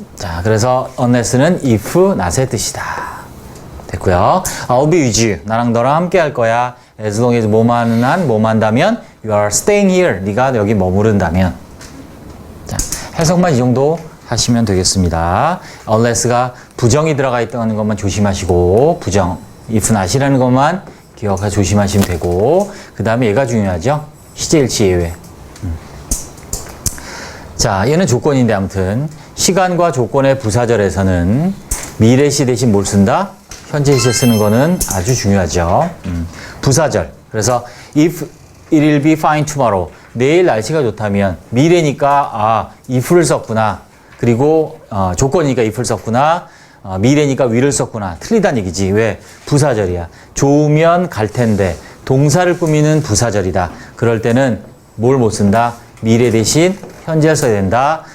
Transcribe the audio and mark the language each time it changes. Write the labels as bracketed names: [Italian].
[Korean] 자, 그래서 unless는 if not의 뜻이다. 됐고요. [English] I'll be with you. [Korean] 나랑 너랑 함께 할 거야. [English] As long as [Korean] 뭐뭐 하는 한, 뭐뭐 한다면 [English] You are staying here. [Korean] 네가 여기 머무른다면. 자, 해석만 이 정도 하시면 되겠습니다. unless가 부정이 들어가 있다는 것만 조심하시고 부정, if not이라는 것만 기억하 조심하시면 되고 그 다음에 얘가 중요하죠. 시제일치 예외. 자, 얘는 조건인데 아무튼 시간과 조건의 부사절에서는 미래시 대신 뭘 쓴다? 현재 시제 쓰는 거는 아주 중요하죠. 부사절. 그래서 [English] if it will be fine tomorrow. [Korean] 내일 날씨가 좋다면 미래니까 if를 썼구나. 그리고 조건이니까 if를 썼구나. 미래니까 will을 썼구나. 틀리다는 얘기지. 왜? 부사절이야. 좋으면 갈 텐데 동사를 꾸미는 부사절이다. 그럴 때는 뭘 못 쓴다? 미래 대신 현재를 써야 된다.